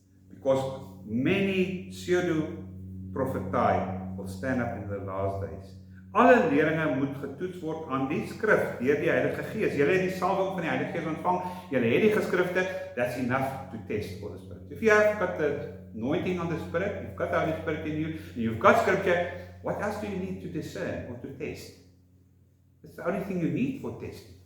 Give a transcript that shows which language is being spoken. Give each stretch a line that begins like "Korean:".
English: Because many pseudo-prophety will stand up in the last days.
Afrikaans: Alle leringe moet getoets word aan die skrif deur die Heilige Gees. Julle het die salwing van die Heilige Gees ontvang. Julle het die geskrifte.
English: That's enough to test for the Spirit. If you have got the anointing on the Spirit, you've got the Holy Spirit in you, and you've got Scripture, what else do you need to discern or to test? It's the only thing you need for testing.